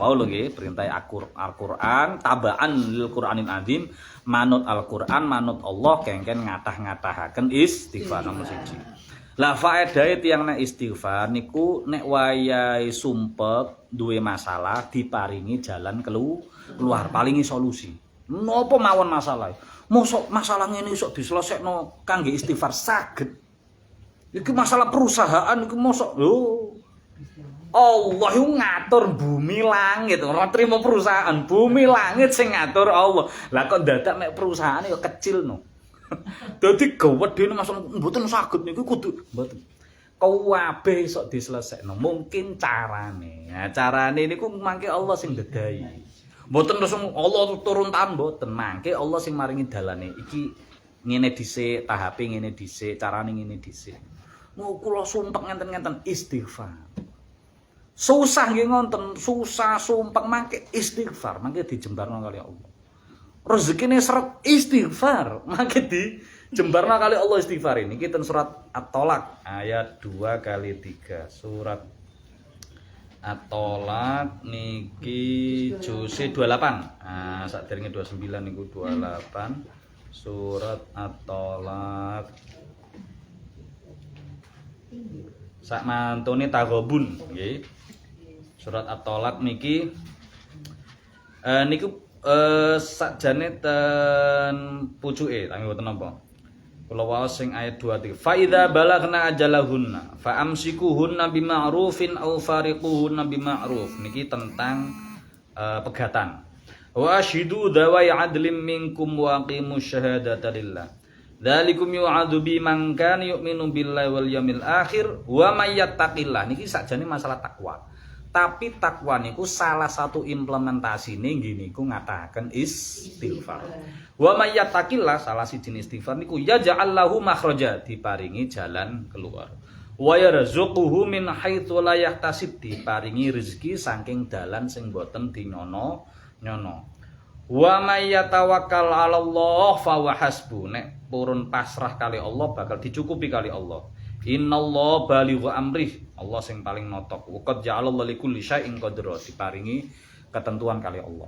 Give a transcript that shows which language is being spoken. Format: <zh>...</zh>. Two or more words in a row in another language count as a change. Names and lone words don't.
<jv>Wow lho nggih, perintahe Al-Qur'an,</jv> <ar>تبعا للقرآن العظيم,</ar> <jv>manut Al-Qur'an, manut Allah kengken ngatah-ngatahaken istighfar nomor 1. Lah faedahe tiyang nek istighfar niku nek wayahe sumpek duwe masalah diparingi</jv> <id>jalan keluar,</id> <jv>palingi solusi. Napa mawon masalah. Mosok masalah ngene iso diselesekno kangge istighfar saged. Iki masalah perusahaan iki mosok lho. Allah yang ngatur bumi langit, ora trimo perusahaan, bumi langit sing ngatur Allah. Lah kok dadak mek perusahaan ya kecil no. Dadi gawedene masalah mboten saged niku kudu mboten. Kabeh iso diselesekno, mungkin carane. Nah, carane niku mangke Allah sing ndedai. Mboten terus Allah turun tangan mboten, mangke Allah sing maringi dalane. Iki ngene dhisik, tahape ngene dhisik, carane ngene dhisik. Mau kula sumpek ngenten-ngenten istighfar. Susah nggih ngonten, susah sumpek mangke istighfar, mangke dijembarno kali Allah. Rezekine seret istighfar, mangke dijembarno kali Allah istighfar ini. Kita surat At-Tolak ayat 2x3. Surat At-Tolak niki juz 28. Nah, sakderenge 29 niku 28. Surat At-Tolak sak mantune Taghabun nggih. Surat At-Tolak niki niku sakjane ten pucuke tangi boten napa. Kula waos sing ayat 23.</jv> <ar>فإذا بلغن أجلهن فأمسكوهن بمعروف أو فارقوهن بمعروف.</ar> <jv>Niki tentang pegatan.</jv> <ar>وأشهدوا ذوي عدل منكم وأقيموا الشهادة لله. ذلكم يوعظ به من كان يؤمن بالله واليوم الآخر ومن يتق الله.</ar> <jv>Niki sakjane masalah takwa. Tapi takwa niku</jv> <id>salah satu</id> <jv>implementasine nggih niku ngatahaken istighfar.</jv> <ar>ومن يتق الله</ar> <jv>salah siji istighfar niku</jv> <ar>يجعل له مخرجا,</ar> <jv>diparingi</jv> <id>jalan keluar.</id> <ar>ويرزقه من حيث لا يحتسب,</ar> <jv>diparingi rezeki saking dalan sing boten dinyono.</jv> <ar>ومن يتوكل على الله فهو حسبه.</ar> <jv>Nek purun pasrah kali Allah bakal dicukupi kali Allah.</jv> <ar>إن الله بالغ أمره,</ar> <jv>Allah sing paling notok.</jv> <ar>وقد جعل الله لكل شيء قدرا,</ar> <jv>diparingi ketentuan kali Allah.</jv>